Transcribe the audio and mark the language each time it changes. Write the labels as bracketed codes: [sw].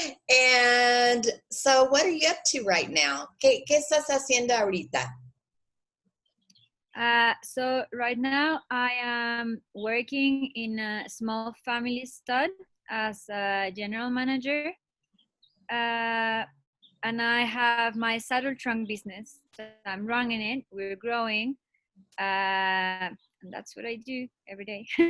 [en] And so what are you up to right now? [es] ¿Qué estás haciendo ahorita? [en] So right now I am working in a small family stud as a general manager. And I have my saddle trunk business. So I'm running it, we're growing. And that's what I do every day.